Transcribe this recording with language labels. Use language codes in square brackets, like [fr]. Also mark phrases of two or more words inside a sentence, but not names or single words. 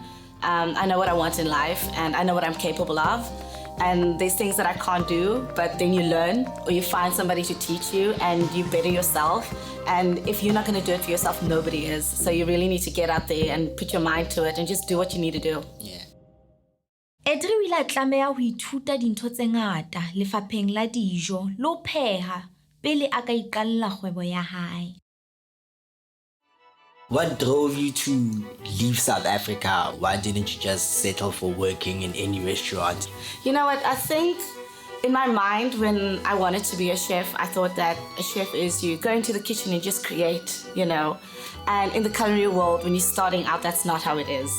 [en] I know what I want in life, and I know what I'm capable of. And there's things that I can't do, but then you learn, or you find somebody to teach you, and you better yourself. And if you're not going to do it for yourself, nobody is. So you really need to get out there and put your mind to it and just do what you need to do. Yeah. [st] Adri o ile a tlameha ho ithuta dintho tse ngata lefapheng la dijo le ho pheha pele a ka iqalla kgwebo ya hae. [en] What drove you to leave South Africa? Why didn't you just settle for working in any restaurant? You know what? I think in my mind, when I wanted to be a chef, I thought that a chef is you go into the kitchen and just create, And in the culinary world, when you're starting out, that's not how it is.